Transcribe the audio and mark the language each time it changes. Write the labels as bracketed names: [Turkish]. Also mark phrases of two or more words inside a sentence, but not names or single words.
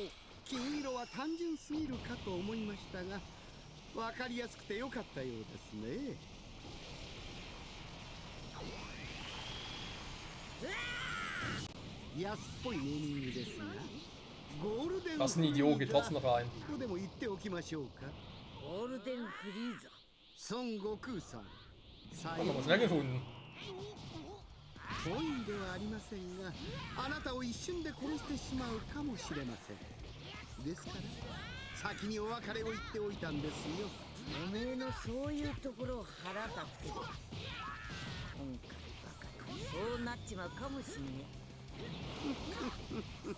[Japanese] 金色は単純すぎるかと思いましたがわかりやすくてよかったようですね。安っぽいネーミングですがゴールデン [German] Was ein Idiot, geht trotzdem noch rein. [Japanese] ここでも言っておきましょうか。ゴールデンフリーザ。孫悟空さん [German] Haben wir mal schnell gefunden. [Japanese] 本意ではありませんがあなたを一瞬で殺してしまうかもしれません。ですから先にお別れを言っておいたんですよ。おめえのそういうところを腹立つけど今回ばかりそうなっちまうかもしんねえ。